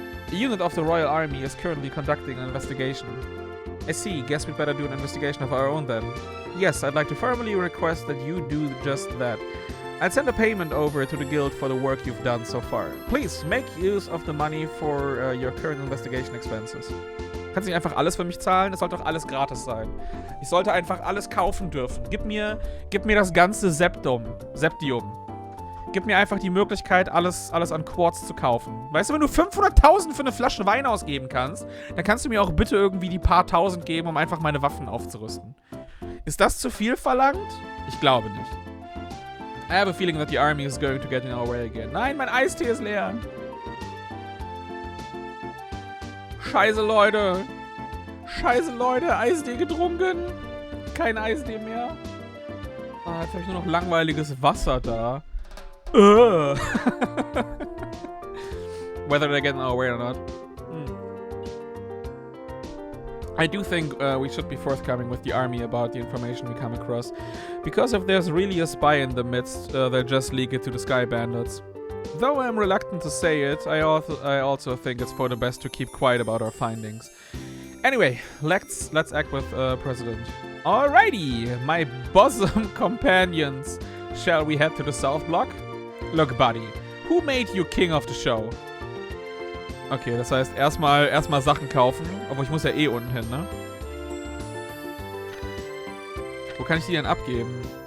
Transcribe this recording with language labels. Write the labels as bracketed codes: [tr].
[en] A unit of the Royal Army is currently conducting an investigation. I see, guess we'd better do an investigation of our own then. Yes, I'd like to formally request that you do just that. I'd send a payment over to the guild for the work you've done so far. Please, make use of the money for your current investigation expenses. [de] Kannst du nicht einfach alles für mich zahlen? Es sollte doch alles gratis sein. Ich sollte einfach alles kaufen dürfen. Gib mir das ganze Septium. Gib mir einfach die Möglichkeit, alles an Quartz zu kaufen. Weißt du, wenn du 500.000 für eine Flasche Wein ausgeben kannst, dann kannst du mir auch bitte irgendwie die paar Tausend geben, um einfach meine Waffen aufzurüsten. Ist das zu viel verlangt? Ich glaube nicht. [en] I have a feeling that the army is going to get in our way again. [de] Nein, mein Eistee ist leer. Scheiße, Leute. Eistee getrunken. Kein Eistee mehr. Ah, jetzt habe ich nur noch langweiliges Wasser da. [en] Whether they get in our way or not. I do think we should be forthcoming with the army about the information we come across. Because if there's really a spy in the midst, they'll just leak it to the Sky Bandits. Though I'm reluctant to say it, I also think it's for the best to keep quiet about our findings. Anyway, let's act with President. Alrighty, my bosom companions. Shall we head to the South Block? Look, buddy, who made you king of the show? [de] Okay, das heißt erstmal Sachen kaufen. Obwohl ich muss ja eh unten hin, ne? Wo kann ich die denn abgeben?